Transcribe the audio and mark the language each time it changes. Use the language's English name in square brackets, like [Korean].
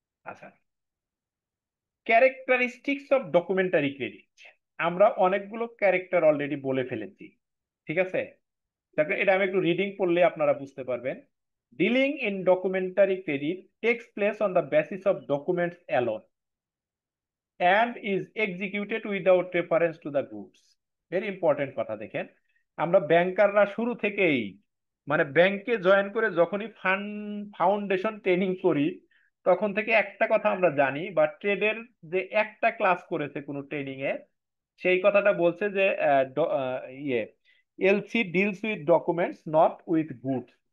[Bangla] আচ্ছা, characteristics of documentary credit, আমরা অনেকগুলো ক্যারেক্টার অলরেডি বলে ফেলেছি, ঠিক আছে? দেখো এটা আমি একটু রিডিং করলে আপনারা বুঝতে পারবেন। [English] Dealing in documentary credit takes place on the basis of documents alone. and is executed without reference to the goods. [Bangla] Very important কথা দেখেন, আমরা ব্যাংকাররা শুরু থেকেই মানে ব্যাংকে জয়েন করে যখনই ফাউন্ডেশন ট্রেনিং করি তখন থেকে একটা কথা আমরা জানি, বা ট্রেডের যে একটা ক্লাস করেছে কোনো ট্রেনিং এ সেই কথাটা বলছে যে ইয়ে [English] LC deals with documents not with goods.